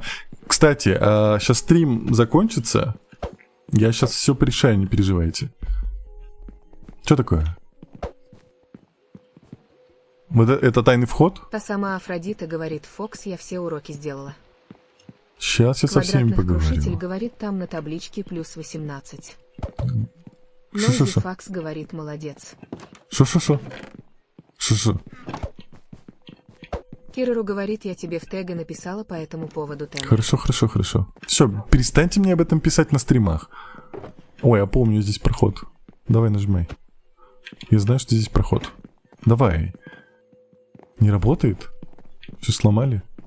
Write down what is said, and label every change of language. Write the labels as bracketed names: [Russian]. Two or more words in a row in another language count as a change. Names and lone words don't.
[Russian] Кстати, сейчас стрим закончится. Я сейчас все порешаю, не переживайте. Что такое? Вот это тайный вход? Та сама Афродита говорит, Фокс, я все уроки сделала. Сейчас я со всеми Квадратных крушитель поговорю. говорит, там на табличке плюс 18. Шо-шо-шо? Нойзи Факс говорит, молодец. Шо-шо-шо? Шо-шо? Киреру говорит, я тебе в тега написала по этому поводу тема. Хорошо, хорошо, хорошо. Все, перестаньте мне об этом писать на стримах. Ой, я помню, здесь проход. Давай нажимай. Я знаю, что здесь проход. Давай. Не работает? Все сломали?